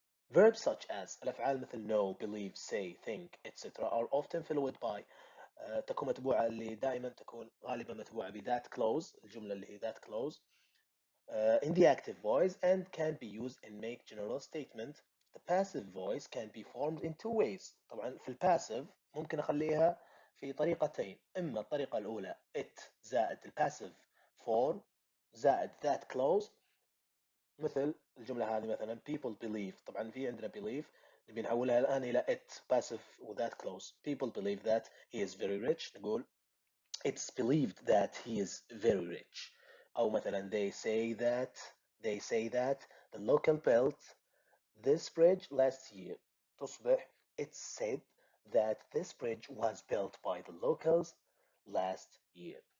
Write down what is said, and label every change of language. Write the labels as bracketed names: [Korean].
[English] Verbs such as [Arabic] الأفعال مثل [English] know, believe, say, think, etc. are often followed by [Arabic] تكون متبوعة اللي دائما تكون غالبا متبوعة ب [English] that clause [Arabic] الجملة اللي هي [English] that clause in the active voice and can be used in make general statement. The passive voice can be formed in two ways. [Arabic] طبعا في الباسيف ممكن أخليها في طريقتين. إما الطريقة الأولى it زائد الباسيف form زائد that clause. مثل الجملة هذه مثلا people believe. طبعا في عندنا believe نبي نحولها الآن إلى it passive و that clause. [English] People believe that he is very rich. نقول it's believed that he is very rich. أو مثلا they say that the local built this bridge last year. تصبح it's said that this bridge was built by the locals last year.